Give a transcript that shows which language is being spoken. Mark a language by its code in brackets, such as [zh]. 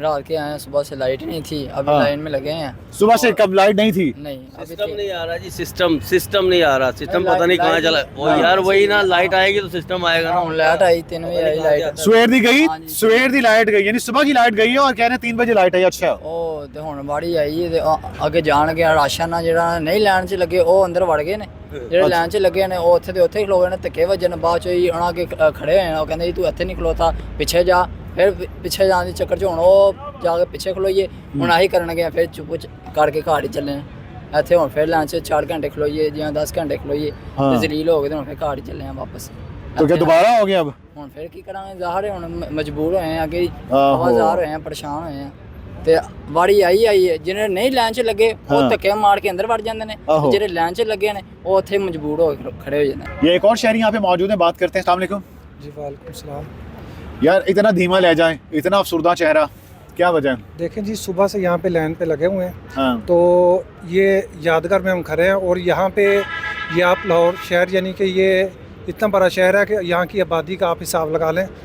[hi] रात के आए हैं, सुबह से लाइट नहीं थी, अभी हाँ। लाइन में लगे हैं। सुबह से कब लाइट नहीं थी? नहीं अभी सिस्टम नहीं आ रहा जी, सिस्टम नहीं आ रहा, सिस्टम पता नहीं कहाँ लाइट- चला। वो यार वही ना, लाइट आएगी तो सिस्टम आएगा ना। [pa] ਹੁਣ ਲਾਈਟ ਆਈ 3 ਵਜੇ ਆਈ ਲਾਈਟ सवेर दी गई, [hi] हाँ जी। [pa] सवेर दी लाइट गई, [hi] यानी सुबह की लाइट गई है और कह रहे हैं 3 बजे लाइट आई। अच्छा [pa] ਉਹ ਤੇ ਹੁਣ ਵਾੜੀ ਆਈ ਤੇ ਅੱਗੇ ਜਾਣ ਗਿਆ ਰਾਸ਼ਨ ਨਾਲ ਜਿਹੜਾ ਨਹੀਂ ਲਾਈਨ 'ਚ ਲੱਗੇ ਉਹ ਅੰਦਰ ਵੜ ਗਏ ਨੇ, ਜਿਹੜੇ ਲਾਈਨ 'ਚ ਲੱਗੇ ਨੇ ਉਹ ਉੱਥੇ ਦੇ ਉੱਥੇ ਹੀ ਖਲੋ ਗਏ ਨੇ, ਧੱਕੇ ਵੱਜਣ ਬਾਅਦ 'ਚ ਹੀ ਉਹਨਾਂ ਅੱਗੇ ਖੜੇ ਹੋਏ ਨੇ। ਉਹ ਕਹਿੰਦੇ ਜੀ ਤੂੰ ਇੱਥੇ ਨਹੀਂ ਖਲੋਤਾ, ਪਿੱਛੇ ਜਾ। ਫਿਰ ਪਿੱਛੇ ਜਾਣ ਦੇ ਚੱਕਰ 'ਚ ਹੁਣ ਉਹ ਜਾ ਕੇ ਪਿੱਛੇ ਖਲੋਈਏ, ਹੁਣ ਆਹੀ ਕਰਨਗੇ। ਫਿਰ ਚੁੱਪ ਕਰਕੇ ਘਰ ਹੀ ਚੱਲੇ ਨੇ। ਇੱਥੇ ਹੁਣ ਫਿਰ ਲਾਈਨ 'ਚ 4 ਘੰਟੇ ਖਲੋਈਏ ਜਾਂ 10 ਘੰਟੇ ਖਲੋਈਏ [hi] हाँ। [pa] ਤੇ ਜ਼ਲੀਲ ਹੋ ਗਏ ਤੇ ਹੁਣ ਫਿਰ ਘਰ ਹੀ ਚੱਲੇ ਆ ਵਾਪਸ। [hi] तो क्या दोबारा हो गया अब? [pa] ਹੁਣ ਫਿਰ ਕੀ ਕਰਾਂਗੇ, ਜ਼ਾਹਰ ਹੈ ਹੁਣ ਮਜਬੂਰ ਹੋਏ ਆ ਕਿ ਆਹੋ। ਆਵਾਜ਼ਾਰ ਹੋਏ ਆ, ਪਰੇਸ਼ਾਨ ਹੋਏ ਆ। ਤੇ ਵਾੜੀ ਆਈ ਹੈ, ਜਿਹਨੇ ਨਹੀਂ ਲਾਈਨ 'ਚ ਲੱਗੇ [hi] हाँ। [pa] ਉਹ ਧੱਕੇ ਮਾਰ ਕੇ ਅੰਦਰ ਵੜ ਜਾਂਦੇ ਨੇ, ਆਹੋ। ਜਿਹੜੇ ਲਾਈਨ 'ਚ ਲੱਗੇ ਨੇ ਉਹ ਉੱਥੇ ਮਜਬੂਰ ਹੋ ਕੇ ਖੜੇ ਹੋ ਜਾਂਦੇ ਨੇ। [hi] ये एक और शहरी यहाँ पे मौजूद है, बात करते हैं। अस्सलाम वालेकुम। जी वालेकुम सलाम। यार इतना धीमा ले जाए, इतना अफसरदा चेहरा, क्या वजह है? देखें जी, सुबह से यहाँ पे लाइन पे लगे हुए हैं, हाँ तो ये यादगार में हम खड़े हैं। और यहाँ पे ये आप लाहौर शहर, यानी कि ये इतना बड़ा शहर है कि यहाँ की आबादी का आप हिसाब लगा लें।